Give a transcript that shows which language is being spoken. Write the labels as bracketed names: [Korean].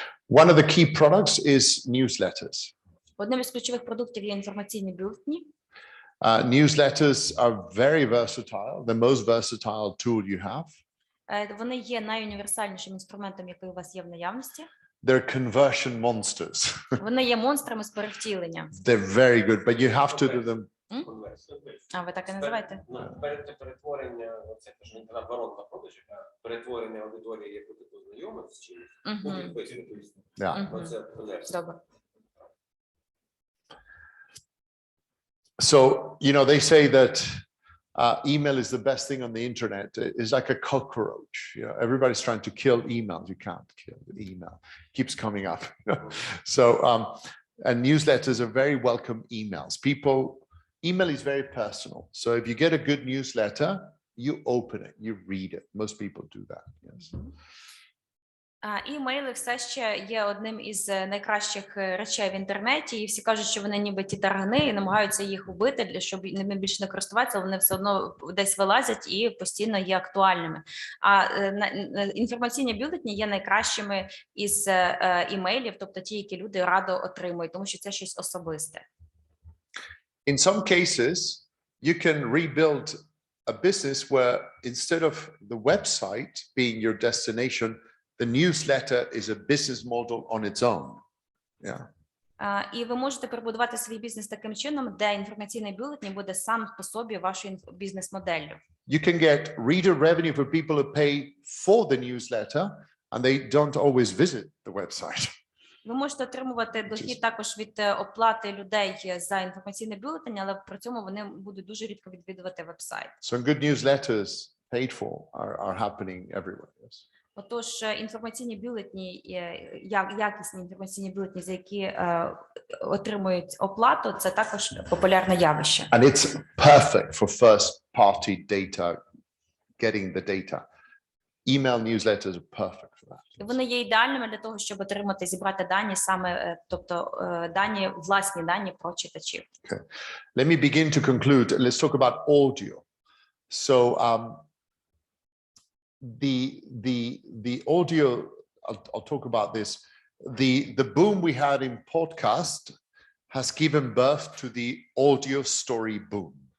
[English] One of the key products is newsletters. [Ukrainian] Одним із ключових продуктів є інформаційні бюлетені. [English] Newsletters are very versatile, the most versatile tool you have. [Ukrainian] Вони є найуніверсальнішим інструментом, який у вас є в наявності. [English] They're conversion monsters. [Ukrainian] Вони є монстрами з перевтілення. [English] They're very good, but you have to do them. [Ukrainian] А ви так і називаєте? Перетворення, це теж не воронка продажів, а перетворення аудиторії, яку ти познайомив з чимось. Добре. [English] So, you know, they say that email is the best thing on the internet. It's like a cockroach. You know, everybody's trying to kill email. You can't kill the email. It keeps coming up. So, and newsletters are very welcome emails. Email is very personal. So if you get a good newsletter, you open it, you read it. Most people do that. Yes. [Ukrainian] Імейли все ще є одним із найкращих речей в інтернеті, і всі кажуть, що вони ніби ті таргани і намагаються їх убити, щоб ними більше не користуватися, вони все одно десь вилазять і постійно є актуальними. А інформаційні бюлетені є найкращими із імейлів, тобто ті, які люди радо отримують, тому що це щось особисте. [English] In some cases, you can rebuild a business where instead of the website being your destination, the newsletter is a business model on its own. Yeah. [Ukrainian] І ви можете перебудувати свій бізнес таким чином, де інформаційний бюлетень буде сам по собі вашою бізнес-моделлю. [English] You can get reader revenue for people who pay for the newsletter and they don't always visit the website. [Ukrainian] Ви можете отримувати дохід також від оплати людей за інформаційний бюлетень, але при цьому вони будуть дуже рідко відвідувати веб-сайт. [English] So good newsletters paid for are happening everywhere. Yes. [Ukrainian] Отож, інформаційні бюлетені, якісні інформаційні бюлетені, за які отримують оплату, це також популярне явище. [English] And it's perfect for first-party data, getting the data. Email newsletters are perfect for that. [Ukrainian] Вони є ідеальними для того, щоб отримати, зібрати дані саме, тобто дані, власні дані про читачів. [English] Okay. Let me begin to conclude. Let's talk about audio. So the audio, I'll talk about this. The boom we had in podcast has given birth to the audio story boom.